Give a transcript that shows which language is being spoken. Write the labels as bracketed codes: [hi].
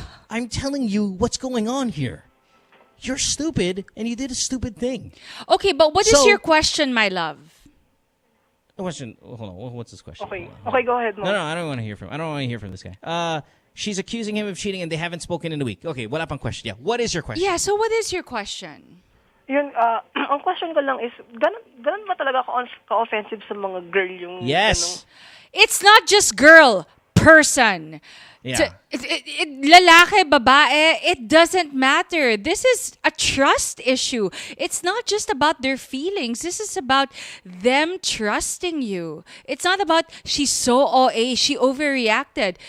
[en] I'm telling you what's going on here. You're stupid, and you did a stupid thing. Okay, but what is your question, my love? Question. Hold on. What's this question? Okay, go ahead, Mo. No, I don't want to hear from this guy. She's accusing him of cheating, and they haven't spoken in a week. Okay, [tl] wala pang question. [en] Yeah, what is your question? Yeah, so what is your question? [tl] Yun, ang question ko lang is, ganun ba talaga ka-offensive sa mga girl yung... [en] Yes. It's not just girl, person. Yeah. [tl] Lalaki, babae, [en] it doesn't matter. This is a trust issue. It's not just about their feelings. This is about them trusting you. It's not about she's so OA, she overreacted.